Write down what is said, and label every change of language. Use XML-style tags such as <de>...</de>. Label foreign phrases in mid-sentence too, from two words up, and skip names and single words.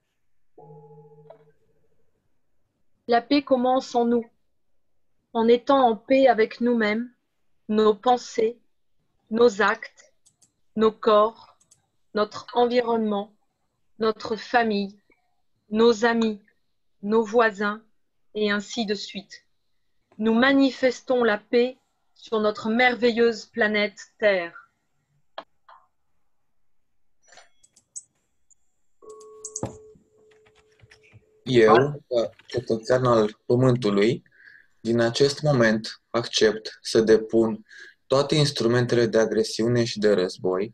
<fr>La paix commence en nous, en étant en paix avec nous-mêmes, nos pensées, nos actes, nos corps, notre environnement, notre famille, nos amis, nos voisins, et ainsi de suite. Nous manifestons la paix sur notre merveilleuse planète Terre.</fr> <ro>Eu, ca cetățean al Pământului, din acest moment accept să depun toate instrumentele de agresiune și de război.</ro>